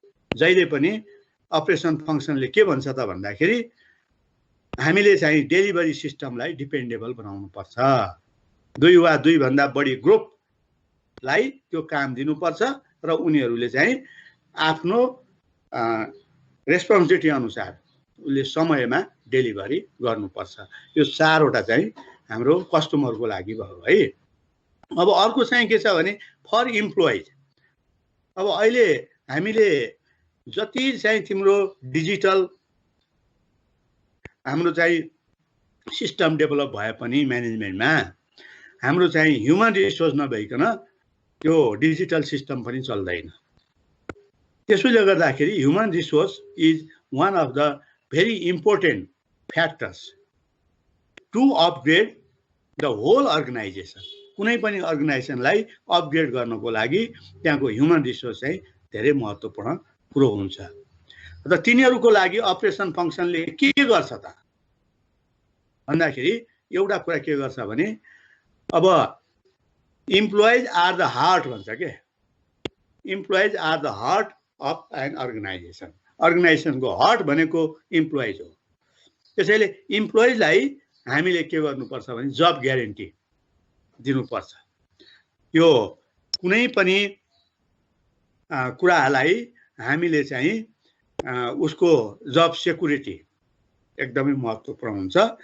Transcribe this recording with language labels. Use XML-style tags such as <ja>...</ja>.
<ne>जहिले पनि अपरेसन फङ्सनले के भन्छ त भन्दाखेरि हामीले चाहिँ डेलिभरी सिस्टमलाई डिपेन्डेबल बनाउनु पर्छ। 2 वा 2 भन्दा बढी ग्रुपलाई त्यो काम दिनुपर्छ र उनीहरूले चाहिँ आफ्नो रेस्पोन्सिबिलिटी अनुसार उसले समयमा डेलिभरी गर्नुपर्छ। यो 4 वटा चाहिँ हाम्रो कस्टमरको लागि भयो है। अब अर्को चाहिँ के छ भने</ne> <en>For employees.</en> <ne>अब अहिले हामीले जति चाहिँ तिम्रो डिजिटल हाम्रो चाहिँ सिस्टम डेभलप भए पनि म्यानेजमेन्टमा हाम्रो चाहिँ ह्युमन रिसोर्स नभइकन त्यो डिजिटल सिस्टम पनि चल्दैन। त्यसैले गर्दाखेरि</ne> <en>Human resource is one of the very important factors to upgrade the whole organisation.</en> <ne>कुनै पनि अर्गनाइजेसनलाई अपग्रेड गर्नको लागि त्यहाँको ह्युमन रिसोर्स चाहिँ धेरै महत्त्वपूर्ण कुरो हुन्छ। र तिनीहरूको लागि अपरेसन फङ्सनले के गर्छ त भन्दाखेरि एउटा कुरा के गर्छ भने अब</ne> <en>employees are the heart</en> <ne>भन्छ के।</ne> <en>Employees are the heart of an organisation.</en> <ne>अर्गनाइजेसनको heart भनेको इम्प्लोइज हो। त्यसैले इम्प्लोइजलाई हामीले के गर्नुपर्छ भने जब ग्यारेन्टी दिनुपर्छ। यो कुनै पनि कुरालाई हामीले चाहिँ उसको जब सेक्युरिटी एकदमै महत्त्वपूर्ण हुन्छ।</ne>